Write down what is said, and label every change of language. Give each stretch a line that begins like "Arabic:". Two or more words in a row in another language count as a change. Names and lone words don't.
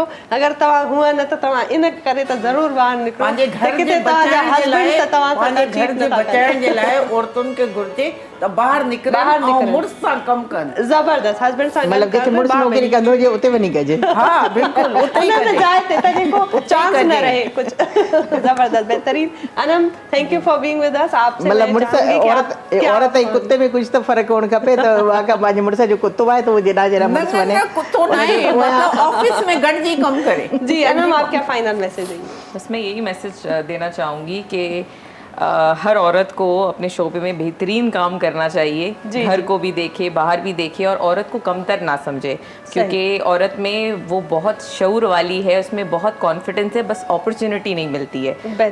Sindhi: अगरि तव्हां हूअं न त तव्हां इन करे त ज़रूरु ॿाहिरि निकिरो। किथे तव्हांजा हस्बैंड त तव्हां सां बचाइण जे लाइ औरतुनि खे घुर्जे त ॿाहिरि निकिरनि ऐं मुड़ुस सां कमु कनि। ज़बरदस्त, हस्बैंड सां मतिलबु जिते मुड़ुस नौकरी कंदो हुजे उते वञी कजे। हा बिल्कुलु, उते ई कजे। जाइ ते त जेको चांस न रहे कुछ। जबरदस्त, बेहतरीन। अनम,
English: Thank you for being with us.
Urdu: आपसे
Sindhi: मतलब मुड़ुस औरत ऐं कुत्ते में कुछ तो फर्क हुअणु खपे। त वाक़ई पंहिंजे मुड़ुस जो कुत्तो आहे त उहो जेॾा जेॾा मुड़ुस वञे, कुत्तो न आहे, मतलब ऑफिस में गॾिजी कमु करे।
Urdu: جی انعم، آپ کیا فائنل میسج دیں گے? بس میں یہی میسج دینا چاہوں گی کہ ہر عورت کو اپنے شعبے میں بہترین کام کرنا چاہیے، گھر کو بھی دیکھے، باہر بھی دیکھے، اور عورت کو کمتر نہ سمجھے، کیونکہ عورت میں وہ بہت شعور والی ہے، اس میں بہت کانفیڈنس ہے، بس اپرچونٹی نہیں ملتی ہے.